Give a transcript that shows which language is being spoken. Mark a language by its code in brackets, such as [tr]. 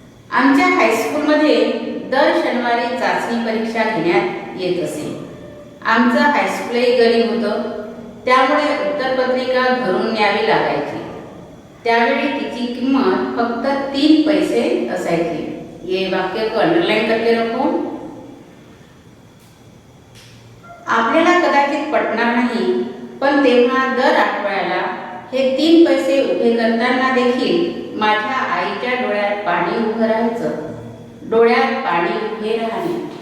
[mr] आमच्या हायस्कूलमध्ये दर शनिवारी चाचणी परीक्षा घेण्यात येत असे। आमचं हायस्कूलही गरीब होतं, त्यामुळे उत्तरपत्रिका घरून न्यावी लागायची। त्यावेळी तिची किंमत फक्त 3 पैसे असायची। [hi] ये वाक्य को अंडरलाइन करके रखो। [mr] आपल्याला कदाचित पटणार नाही, पण तेव्हा दर आठवड्याला हे 3 पैसे उभे करताना देखील माझ्या आईच्या डोळ्यात पाणी उभं राहायचं। डोळ्यात पाणी उभे राहणे।